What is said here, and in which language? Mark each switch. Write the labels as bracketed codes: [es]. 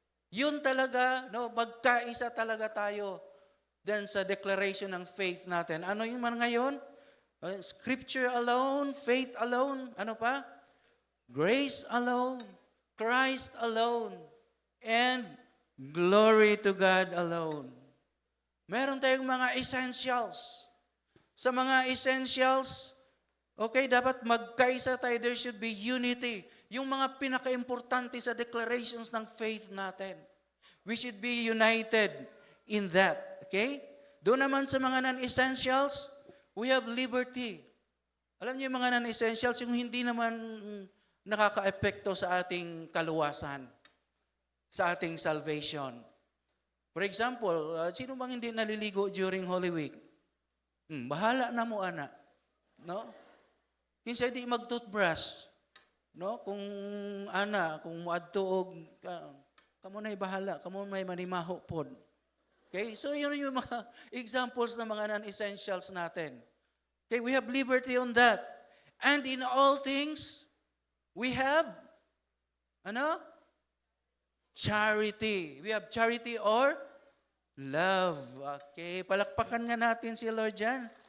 [tl] Yun talaga, no, magkaisa talaga tayo then sa declaration ng faith natin. Ano yung mga ngayon? [en] Scripture alone, faith alone, ano pa? Grace alone, Christ alone, and glory to God alone. [tl] Meron tayong mga essentials. Sa mga essentials, okay, dapat magkaisa tayo. There should be unity. Yung mga pinaka-importante sa declarations ng faith natin. [en] We should be united in that. [tl] Okay? Doon naman sa mga non-essentials, we have liberty. Alam niyo yung mga non-essentials, yung hindi naman nakaka-epekto sa ating kaluwasan, sa ating salvation. [en] For example, sino bang hindi naliligo during Holy Week? [ceb] Bahala na mo, ana. No? Kinsa di mag-toothbrush. No? Kung kung muadtuog, kamo na'y bahala, kamo may manimaho pod. Okay? [tl] So yun yung mga examples ng mga non-essentials natin. [en] Okay, we have liberty on that. And in all things, we have charity. [tl] We have charity or love. Okay, palakpakan nga natin si Lord dyan.